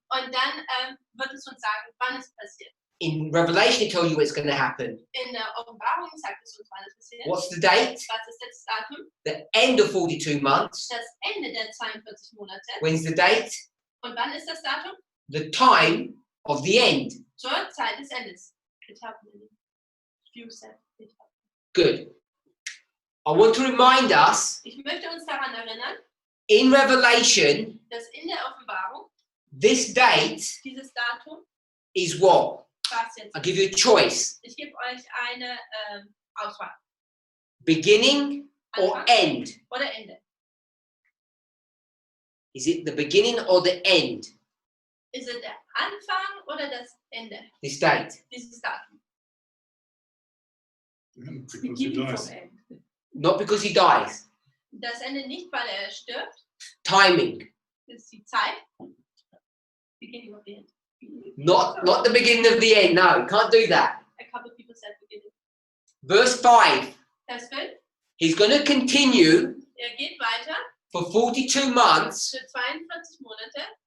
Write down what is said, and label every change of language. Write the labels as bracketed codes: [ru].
[de] Und dann wird es uns sagen, wann es passiert. [en] In Revelation, it tells you when it's going to happen. [de] In der Offenbarung sagt es uns, wann es passiert. [en] What's the date? [de] Was ist das Datum? [en] The end of 42 months. [de] Das Ende der 42 Monate. [en] When's the date? [de] Und wann ist das Datum? [en] The time of the end. [de] Zur Zeit des Endes. [en] It happened in a few seconds. It happened. Good. I want to remind us, [de] Ich möchte uns daran erinnern, [en] in Revelation, [de] dass in der Offenbarung [en] this date [de] dieses Datum, [en] is what? [de] was jetzt [en] I'll give you a choice. [de] ich gebe euch eine Auswahl. [en] Beginning or [de] Anfang [en] end? [de] oder Ende. [en] Is it the beginning or the end? [de] Ist es der Anfang oder das Ende? [en] This date. [de] Dieses Datum. [en] Because he Beginning dies. from end. Not because he dies. [de] Das Ende nicht, weil er stirbt. [en] Timing. [de] Das ist die Zeit. [en] Beginning of the end. Not the beginning of the end. No, can't do that. A couple of people said beginning. Verse 5. [de] Vers 5. [en] He's going to continue [de] Geht weiter [en] for 42 months. [de] für 42 Monate